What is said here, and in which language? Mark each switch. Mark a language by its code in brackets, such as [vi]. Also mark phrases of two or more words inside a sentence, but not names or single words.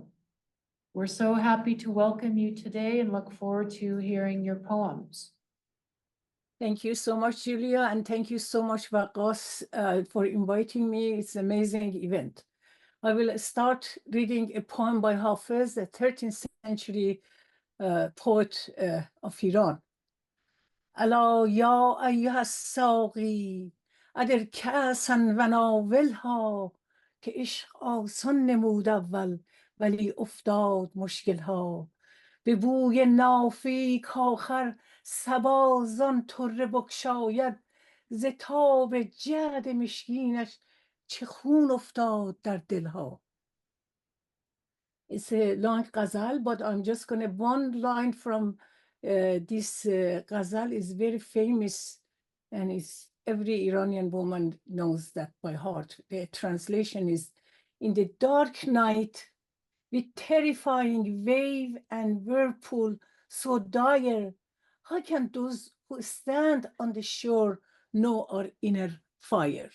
[en] We're so happy to welcome you today and look forward to hearing your poems. Thank you so much, Julia, and thank you so much, Vakos, for inviting me. It's an amazing event. I will start reading a poem by Hafiz, a 13th century poet of Iran. [ar] ألا يا أيها الساقي أدر كأسا وناولها [fa] که عشق آسان نمود اول ولی افتاد مشکلها به بوی نافی کآخر صبا زان طره بگشاید ز تاب جعد مشکینش چه خون افتاد در دلها. [en] It's a long ghazal, but I'm just going to one line from this ghazal is very famous, and it's every Iranian woman knows that by heart. The translation is, in the dark night, with terrifying wave and whirlpool so dire, how can those who stand on the shore know our inner fire?